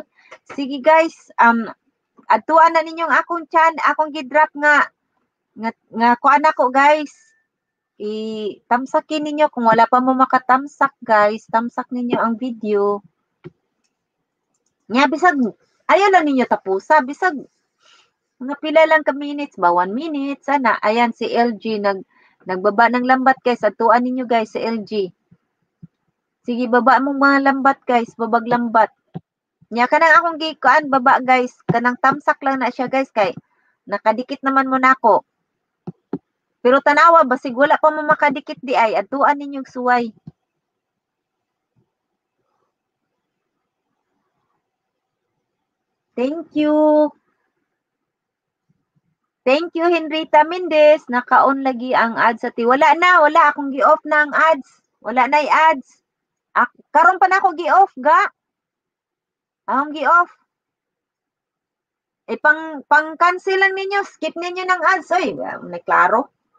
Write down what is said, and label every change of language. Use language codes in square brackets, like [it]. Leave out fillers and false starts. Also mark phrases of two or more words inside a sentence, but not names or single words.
[ceb] Sige guys, adtuan na ninyong akong akong gi-drop nga kuan ako guys. Tamsakin ninyo kung wala pa mo makatamsak guys, tamsak ninyo ang video. Nya bisag ayaw lang ninyo tapusa, bisag mga pila lang ka minutes ba, 1 minute sana. [tl] Ayan si LG nagbaba ng lambat guys, [ceb] adtuan ninyo guys si LG. Sige baba mong mga lambat guys, babag lambat. Nya kanang akong gikuan baba guys, kanang tamsak lang na siya guys kay nakadikit naman mo nako. Pero tanawa basig wala pa mo makadikit di ay adtuan ninyong suway. [en] Thank you. Thank you [ceb] Henrita Mendez, naka-on lagi ang ads sa wala akong gi-off na ang ads. Wala na ads. Karon pa na ako gi-off ga. Akong gi-off. Pang cancel lang ninyo, skip ninyo ng ads oy, may klaro.